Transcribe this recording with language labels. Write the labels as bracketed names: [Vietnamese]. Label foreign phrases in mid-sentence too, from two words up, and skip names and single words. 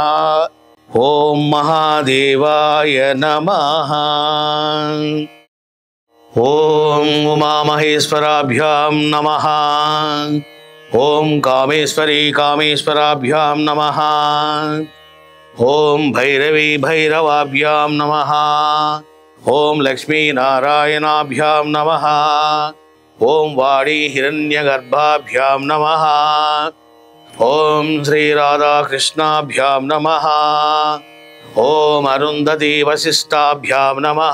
[Sanskrit] ॐ महादेवाय नमः। ॐ उमामहेश्वराभ्यां नमः। ॐ कामेश्वरी कामेश्वराभ्यां नमः। ఓం భైరవీ భైరవాభ్యాం నమః. ఓం లక్ష్మీనారాయణాభ్యాం నమః. ఓం వాణీ హిరణ్యగర్భాభ్యాం నమః. ఓం శ్రీరాధాకృష్ణాభ్యాం నమః. ఓం అరుంధతీ వశిష్టాభ్యాం నమః.